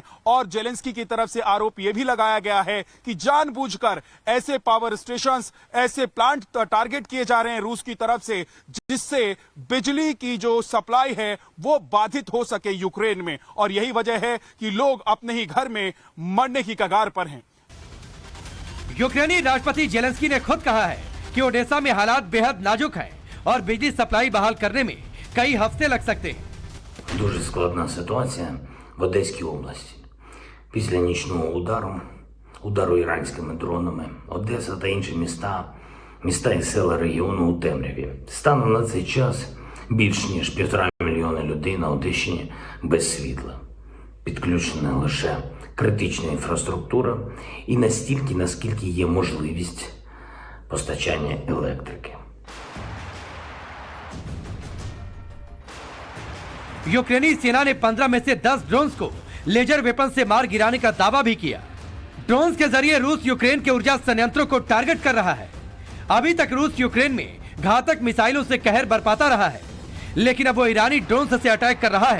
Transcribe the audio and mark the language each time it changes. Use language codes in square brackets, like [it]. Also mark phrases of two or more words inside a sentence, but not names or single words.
[hi] और जेलेंस्की की तरफ से आरोप यह भी लगाया गया है कि जानबूझकर ऐसे [en] power stations, [hi] ऐसे प्लांट टारगेट किए जा रहे हैं रूस की तरफ से, जिससे बिजली की जो सप्लाई है वो बाधित हो सके यूक्रेन में। और यही वजह है कि लोग अपने ही घर में मरने की कगार पर हैं। यूक्रेनी राष्ट्रपति जेलेंस्की ने खुद कहा है कि ओडेसा में हालात बेहद नाजुक हैं और बिजली सप्लाई बहाल करने में कई हफ्ते लग सकते हैं। [uk] Дуже складна ситуація в Одеській області. Після нічного удару іранськими дронами, Одеса та інші міста і села регіону у темряві. Станом на цей час більш ніж 1,5 мільйона людей на Одещині без світла. Підключена лише критична інфраструктура і настільки, наскільки є можливість постачання електрики. [hi] यूक्रेनी सेना ने 15 में से 10 ड्रोन्स को [en] laser weapon [hi] से मार गिराने का दावा भी किया। ड्रोन्स के जरिए रूस यूक्रेन के ऊर्जा संयंत्रों को टारगेट कर रहा है। अभी तक रूस यूक्रेन में घातक मिसाइलों से कहर बरपाता रहा है, लेकिन अब वो ईरानी ड्रोन्स से अटैक कर रहा है।